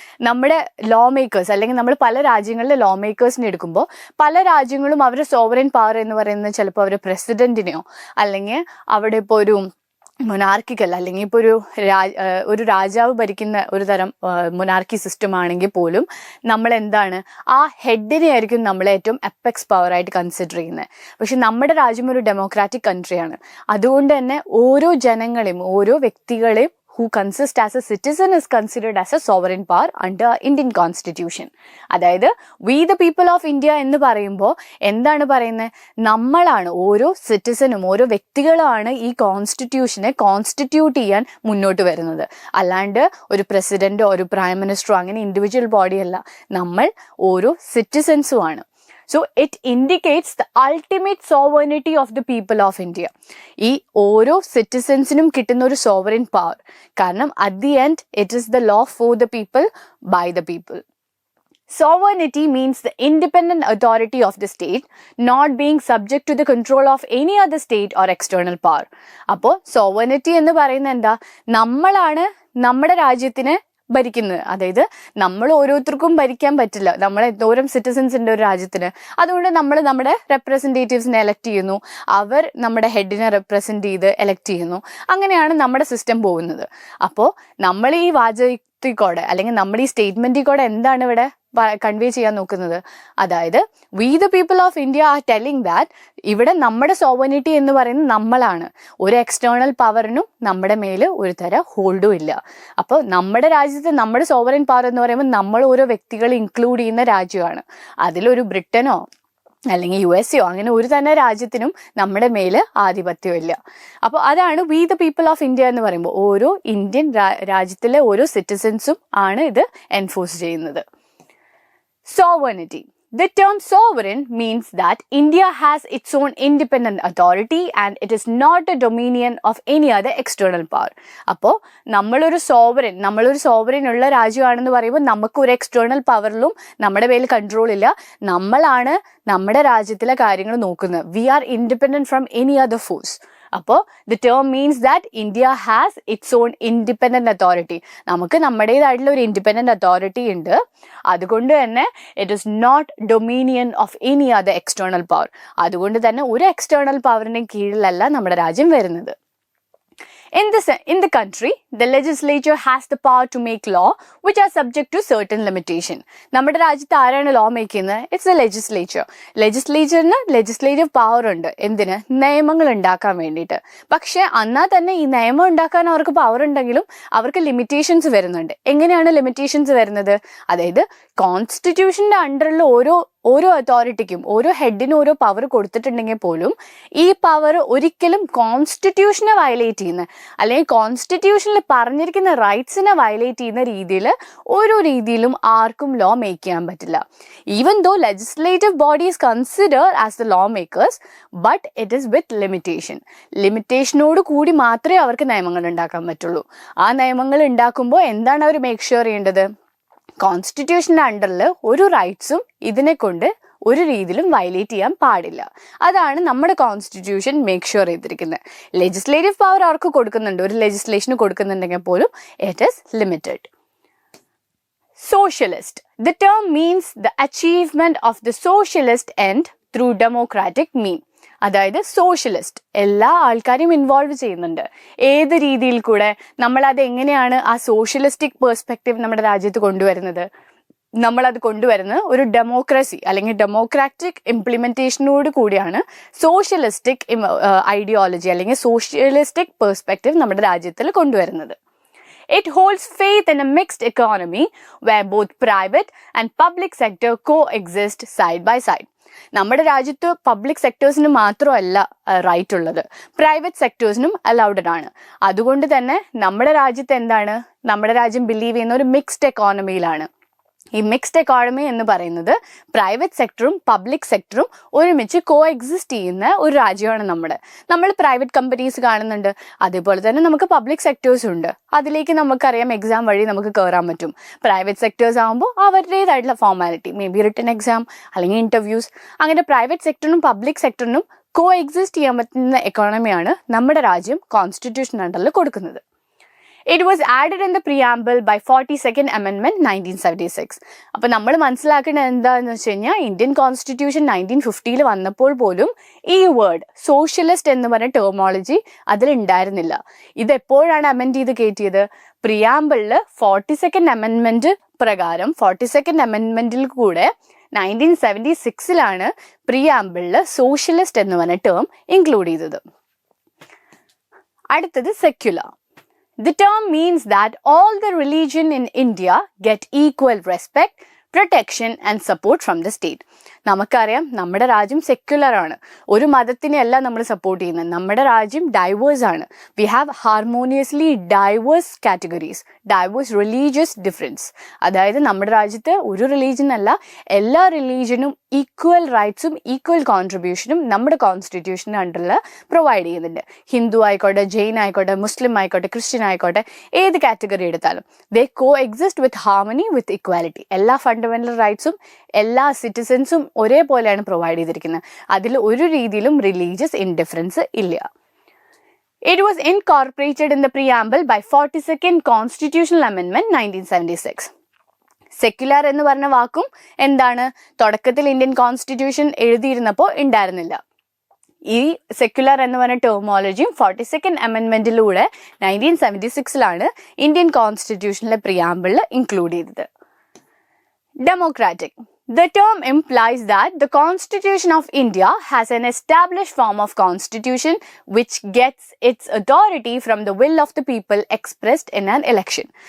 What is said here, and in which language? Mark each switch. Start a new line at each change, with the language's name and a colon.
Malayalam: നമ്മുടെ law makers, അല്ലെങ്കിൽ നമ്മൾ പല രാജ്യങ്ങളിലെ ലോ മേക്കേഴ്സിനെ എടുക്കുമ്പോൾ പല രാജ്യങ്ങളും അവരുടെ സോവറിൻ പവർ എന്ന് പറയുന്നത് ചിലപ്പോൾ അവർ പ്രസിഡന്റിനെയോ അല്ലെങ്കിൽ അവിടെ ഇപ്പോൾ ഒരു മൊനാർക്കിക്കൽ, അല്ലെങ്കിൽ ഇപ്പോൾ ഒരു രാജാവ് ഭരിക്കുന്ന ഒരു തരം മൊനാർക്കി സിസ്റ്റം ആണെങ്കിൽ പോലും നമ്മൾ എന്താണ് ആ ഹെഡിനെ ആയിരിക്കും നമ്മൾ ഏറ്റവും എപ്പെക്സ് പവറായിട്ട് കൺസിഡർ ചെയ്യുന്നത്. പക്ഷെ നമ്മുടെ രാജ്യം ഒരു ഡെമോക്രാറ്റിക് കൺട്രിയാണ്. അതുകൊണ്ട് തന്നെ ഓരോ ജനങ്ങളെയും ഓരോ വ്യക്തികളെയും
English: who consist as a citizen is considered as a sovereign power under Indian Constitution.
Malayalam: അതായത്
English: we the people of India
Malayalam: എന്ന് പറയുമ്പോൾ എന്താണ് പറയുന്നത്? നമ്മളാണ്, ഓരോ സിറ്റിസനും ഓരോ വ്യക്തികളാണ് ഈ കോൺസ്റ്റിറ്റ്യൂഷനെ കോൺസ്റ്റിറ്റ്യൂട്ട് ചെയ്യാൻ മുന്നോട്ട് വരുന്നത്. അല്ലാണ്ട് ഒരു പ്രസിഡന്റോ ഒരു പ്രൈം മിനിസ്റ്ററോ അങ്ങനെ ഇൻഡിവിജ്വൽ ബോഡിയല്ല, നമ്മൾ ഓരോ സിറ്റിസൻസും ആണ്.
English: So it indicates the ultimate sovereignty of the people of India.
Malayalam: ഈ ഓരോ സിറ്റിസൻസിനും കിട്ടുന്ന ഒരു സോവറിൻ പവർ. കാരണം
English: at the end it is the law for the people by the people. Sovereignty means the independent authority of the state not being subject to the control of any other state or external power.
Malayalam: അപ്പോൾ sovereignty എന്ന് പറയുന്നത് എന്താ? നമ്മളാണ് നമ്മുടെ രാജ്യത്തിനെ ഭരിക്കുന്നത്. അതായത് നമ്മൾ ഓരോരുത്തർക്കും ഭരിക്കാൻ പറ്റില്ല, നമ്മൾ എന്തോരം സിറ്റിസൻസ് ഉണ്ട് ഒരു രാജ്യത്തിന്. അതുകൊണ്ട് നമ്മൾ നമ്മുടെ റെപ്രസെൻറ്റേറ്റീവ്സിനെ എലക്ട് ചെയ്യുന്നു, അവർ നമ്മുടെ ഹെഡിനെ റെപ്രസെൻറ്റ് ചെയ്ത് എലക്ട് ചെയ്യുന്നു. അങ്ങനെയാണ് നമ്മുടെ സിസ്റ്റം പോകുന്നത്. അപ്പോൾ നമ്മൾ ഈ വാചകത്തിൽക്കൂടെ അല്ലെങ്കിൽ നമ്മൾ ഈ സ്റ്റേറ്റ്മെൻറ്റിൽ എന്താണ് ഇവിടെ കൺവേ ചെയ്യാൻ നോക്കുന്നത്? അതായത്
English: we the people of India are telling that
Malayalam: ഇവിടെ നമ്മുടെ സോവറിനിറ്റി എന്ന് പറയുന്നത് നമ്മളാണ്. ഒരു എക്സ്റ്റേണൽ പവറിനും നമ്മുടെ മേൽ ഒരു തരം ഹോൾഡും ഇല്ല. അപ്പോൾ നമ്മുടെ രാജ്യത്ത് നമ്മുടെ സോവറിൻ പവർ എന്ന് പറയുമ്പോൾ നമ്മൾ ഓരോ വ്യക്തികളെ ഇൻക്ലൂഡ് ചെയ്യുന്ന രാജ്യമാണ്. അതിലൊരു ബ്രിട്ടനോ അല്ലെങ്കിൽ USA അങ്ങനെ ഒരു തന്നെ രാജ്യത്തിനും നമ്മുടെ മേല് ആധിപത്യമില്ല. അപ്പോൾ അതാണ് we the people of India എന്ന് പറയുമ്പോൾ ഓരോ ഇന്ത്യൻ രാജ്യത്തിലെ ഓരോ സിറ്റിസൻസും ആണ് ഇത് എൻഫോഴ്സ് ചെയ്യുന്നത്.
English: Sovereignty. The term sovereign means that India has its own independent authority and it is not a dominion of any other external power.
Malayalam: അപ്പോൾ നമ്മളൊരു സോവറിൻ ഉള്ള രാജ്യമാണെന്ന് പറയുമ്പോൾ നമുക്ക് ഒരു എക്സ്റ്റേണൽ പവറിലും നമ്മുടെ മേൽ കൺട്രോൾ ഇല്ല. നമ്മളാണ് നമ്മുടെ രാജ്യത്തിലെ കാര്യങ്ങൾ നോക്കുന്നത്.
English: We are independent from any other force.
Malayalam: അപ്പോൾ
English: The term means that India has its own independent authority.
Malayalam: നമുക്ക് നമ്മുടേതായിട്ടുള്ള ഒരു ഇൻഡിപെൻഡന്റ് അതോറിറ്റി ഉണ്ട്. അതുകൊണ്ട് തന്നെ
English: It is not dominion of any other external power.
Malayalam: അതുകൊണ്ട് തന്നെ ഒരു എക്സ്റ്റേണൽ പവറിന്റെ കീഴിലല്ല നമ്മുടെ രാജ്യം വരുന്നത്.
English: In the country, the legislature has the power to make law which are subject to certain limitation.
Malayalam: നമ്മുടെ രാജ്യത്ത് ആരാണ് ലോ മേക്ക് ചെയ്യുന്നത്?
English: It's a legislature.
Malayalam: ലെജിസ്ലേച്ചറിന് legislative power ഉണ്ട്. എന്തിന്? നിയമങ്ങൾ ഉണ്ടാക്കാൻ വേണ്ടിയിട്ട്. പക്ഷെ എന്നാൽ തന്നെ ഈ നിയമം ഉണ്ടാക്കാൻ അവർക്ക് പവർ ഉണ്ടെങ്കിലും അവർക്ക് ലിമിറ്റേഷൻസ് വരുന്നുണ്ട്. എങ്ങനെയാണ് ലിമിറ്റേഷൻസ് വരുന്നത്? അതായത് കോൺസ്റ്റിറ്റ്യൂഷന്റെ അണ്ടറിൽ ഓരോ അതോറിറ്റിക്കും ഓരോ ഹെഡിനും ഓരോ പവർ കൊടുത്തിട്ടുണ്ടെങ്കിൽ പോലും ഈ പവർ ഒരിക്കലും കോൺസ്റ്റിറ്റ്യൂഷനെ വയലേറ്റ് ചെയ്യുന്ന അല്ലെങ്കിൽ കോൺസ്റ്റിറ്റ്യൂഷനിൽ പറഞ്ഞിരിക്കുന്ന റൈറ്റ്സിനെ വയലേറ്റ് ചെയ്യുന്ന രീതിയിൽ ഓരോ രീതിയിലും ആർക്കും ലോ മേക്ക് ചെയ്യാൻ പറ്റില്ല.
English: Even though legislative body is consider as the law makers, but it is with limitation.
Malayalam: ലിമിറ്റേഷനോട് കൂടി മാത്രമേ അവർക്ക് നിയമങ്ങൾ ഉണ്ടാക്കാൻ പറ്റുള്ളൂ. ആ നിയമങ്ങൾ ഉണ്ടാക്കുമ്പോൾ എന്താണ് അവർ മേക്ക് ഷുവർ ചെയ്യേണ്ടത്? കോൺസ്റ്റിറ്റ്യൂഷൻ്റെ അണ്ടറിൽ ഒരു റൈറ്റ്സും ഇതിനെ കൊണ്ട് ഒരു രീതിയിലും വയലേറ്റ് ചെയ്യാൻ പാടില്ല. അതാണ് നമ്മുടെ കോൺസ്റ്റിറ്റ്യൂഷൻ മേക്ക് ഷുവർ ചെയ്തിരിക്കുന്നത്. ലെജിസ്ലേറ്റീവ് പവർ അവർക്ക് കൊടുക്കുന്നുണ്ട്, ഒരു ലെജിസ്ലേഷന് കൊടുക്കുന്നുണ്ടെങ്കിൽ പോലും
English: It is limited. Socialist. The term means the achievement of the socialist end through democratic means.
Malayalam: അതായത് സോഷ്യലിസ്റ്റ് എല്ലാ ആൾക്കാരെയും ഇൻവോൾവ് ചെയ്യുന്നുണ്ട്. ഏത് രീതിയിൽ കൂടെ? നമ്മളത് എങ്ങനെയാണ് ആ സോഷ്യലിസ്റ്റിക് പെർസ്പെക്റ്റീവ് നമ്മുടെ രാജ്യത്ത് കൊണ്ടുവരുന്നത്? നമ്മളത് കൊണ്ടുവരുന്നത് ഒരു ഡെമോക്രസി അല്ലെങ്കിൽ ഡെമോക്രാറ്റിക് ഇംപ്ലിമെന്റേഷനോട് കൂടിയാണ് സോഷ്യലിസ്റ്റിക് ഐഡിയോളജി അല്ലെങ്കിൽ സോഷ്യലിസ്റ്റിക് പെർസ്പെക്റ്റീവ് നമ്മുടെ രാജ്യത്തിൽ കൊണ്ടുവരുന്നത്.
English: It holds faith in a mixed economy where both private and public sector coexist side by side.
Malayalam: നമ്മുടെ രാജ്യത്ത് പബ്ലിക് സെക്ടേഴ്സിന് മാത്രമല്ല റൈറ്റ് ഉള്ളത്, പ്രൈവറ്റ് സെക്ടേഴ്സിനും അലൗഡഡ് ആണ്. അതുകൊണ്ട് തന്നെ നമ്മുടെ രാജ്യത്ത് എന്താണ്, നമ്മുടെ രാജ്യം ബിലീവ് ചെയ്യുന്ന ഒരു മിക്സ്ഡ് എക്കോണമിയിലാണ്. ഈ മിക്സ്ഡ് എക്കോണമി എന്ന് പറയുന്നത് പ്രൈവറ്റ് സെക്ടറും പബ്ലിക് സെക്ടറും ഒരുമിച്ച് കോ എക്സിസ്റ്റ് ചെയ്യുന്ന ഒരു രാജ്യമാണ് നമ്മൾ പ്രൈവറ്റ് കമ്പനീസ് കാണുന്നുണ്ട്, അതേപോലെ തന്നെ നമുക്ക് പബ്ലിക് സെക്ടേഴ്സും ഉണ്ട്. അതിലേക്ക് നമുക്കറിയാം എക്സാം വഴി നമുക്ക് കയറാൻ പറ്റും. പ്രൈവറ്റ് സെക്ടേഴ്സ് ആകുമ്പോൾ അവരുടേതായിട്ടുള്ള formality,
English: may be written exam
Malayalam: അല്ലെങ്കിൽ ഇന്റർവ്യൂസ്, അങ്ങനെ പ്രൈവറ്റ് സെക്ടറിനും പബ്ലിക് സെക്ടറിനും കോ എക്സിസ്റ്റ് ചെയ്യാൻ പറ്റുന്ന എക്കോണമിയാണ് നമ്മുടെ രാജ്യം കോൺസ്റ്റിറ്റ്യൂഷൻ അണ്ടറിൽ കൊടുക്കുന്നത്.
English: It was added in the preamble by 42nd Amendment 1976.
Malayalam: അപ്പോൾ നമ്മൾ മനസ്സിലാക്കേണ്ടത് എന്താണെന്ന് വെച്ച് കഴിഞ്ഞാൽ ഇന്ത്യൻ കോൺസ്റ്റിറ്റ്യൂഷൻ 1950 വന്നപ്പോൾ പോലും ഈ വേർഡ് സോഷ്യലിസ്റ്റ് എന്ന് പറഞ്ഞ ടെർമോളജി അതിലുണ്ടായിരുന്നില്ല. ഇതെപ്പോഴാണ് അമെൻഡ് ചെയ്ത് കയറ്റിയത്? പ്രിയാമ്പിളിൽ 42nd അമെൻമെന്റ് പ്രകാരം 42nd അമെൻമെന്റിൽ കൂടെ 1976 പ്രിയാമ്പിളിൽ സോഷ്യലിസ്റ്റ് എന്ന് പറഞ്ഞ ടേം ഇൻക്ലൂഡ് ചെയ്തത്. അടുത്തത് secular.
English: The term means that all the religion in India get equal respect, protection and support from the state.
Malayalam: നമുക്കറിയാം നമ്മുടെ രാജ്യം സെക്യുലർ ആണ്, ഒരു മതത്തിനെയല്ല നമ്മൾ സപ്പോർട്ട് ചെയ്യുന്നത്. നമ്മുടെ രാജ്യം ഡൈവേഴ്സ് ആണ്.
English: We have harmoniously diverse categories, diverse religious difference.
Malayalam: അതായത് നമ്മുടെ രാജ്യത്ത് ഒരു റിലീജിയൻ അല്ല, എല്ലാ റിലീജിയനും ഈക്വൽ റൈറ്റ്സും ഈക്വൽ കോൺട്രിബ്യൂഷനും നമ്മുടെ കോൺസ്റ്റിറ്റ്യൂഷൻ അണ്ടറിൽ പ്രൊവൈഡ് ചെയ്യുന്നുണ്ട്. ഹിന്ദു ആയിക്കോട്ടെ, ജെയിൻ ആയിക്കോട്ടെ, മുസ്ലിം ആയിക്കോട്ടെ, ക്രിസ്ത്യൻ ആയിക്കോട്ടെ, ഏത് കാറ്റഗറി എടുത്താലും
English: They coexist with harmony, with equality.
Malayalam: എല്ലാ ഫണ്ടമെന്റൽ റൈറ്റ്സും എല്ലാ സിറ്റിസൻസും ഒരേപോലെയാണ് പ്രൊവൈഡ് ചെയ്തിരിക്കുന്നത്. അതിൽ ഒരു രീതിയിലും റിലീജിയസ് ഇൻഡിഫറൻസ് ഇല്ല.
English: It was incorporated in the preamble by 42nd Constitutional Amendment 1976.
Malayalam: Secular എന്ന് പറഞ്ഞ വാക്കും എന്താണ്, തുടക്കത്തിൽ ഇന്ത്യൻ കോൺസ്റ്റിറ്റ്യൂഷൻ എഴുതിയിരുന്നപ്പോൾ ഉണ്ടായിരുന്നില്ല. ഈ സെക്യുലർ എന്ന് പറഞ്ഞ ടെർമോളജിയും 42nd അമെൻമെന്റിലൂടെ 1976 ഇന്ത്യൻ കോൺസ്റ്റിറ്റ്യൂഷനിലെ പ്രിയാമ്പിളിൽ ഇൻക്ലൂഡ് ചെയ്തത്.
English: Democratic. The term implies that the Constitution of India has an established form of constitution which gets its authority from the will of the people expressed in an election.